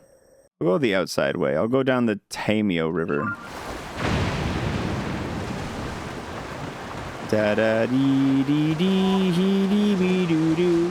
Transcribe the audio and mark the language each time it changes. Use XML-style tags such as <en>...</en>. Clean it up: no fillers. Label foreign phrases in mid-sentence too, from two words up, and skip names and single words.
<en>I'll go the outside way. I'll go down the Tamio River. Da da dee dee dee hee dee bee doo doo.</en>